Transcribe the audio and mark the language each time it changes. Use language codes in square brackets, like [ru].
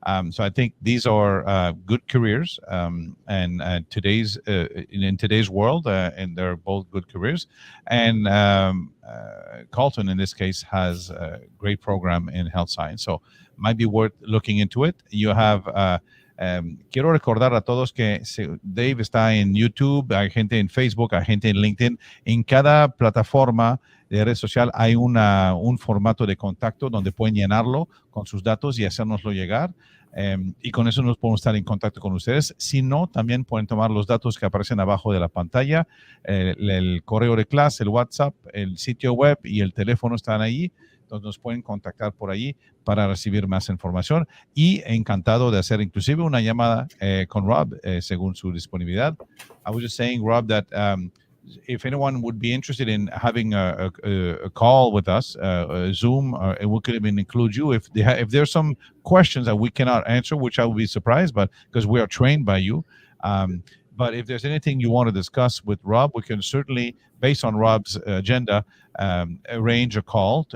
[en] So I think these are good careers, and today's in today's world, and they're both good careers. And Carleton, in this case, has a great program in health science, so might be worth looking into it. You have. [es] Quiero recordar a todos que Dave está en YouTube, hay gente en Facebook, hay gente en LinkedIn. En cada plataforma de red social hay un formato de contacto donde pueden llenarlo con sus datos y hacérnoslo llegar. Y con eso nos podemos estar en contacto con ustedes. Si no, también pueden tomar los datos que aparecen abajo de la pantalla, el correo de clase, el WhatsApp, el sitio web y el teléfono están ahí. Entonces nos pueden contactar por ahí para recibir más información, y encantado de hacer inclusive una llamada con Rob según su disponibilidad. [en] I was just saying, Rob, that if anyone would be interested in having a call with us, a Zoom, and we could even include you if there's some questions that we cannot answer, which I would be surprised, but because we are trained by you. But if there's anything you want to discuss with Rob, we can certainly, based on Rob's agenda, arrange a call.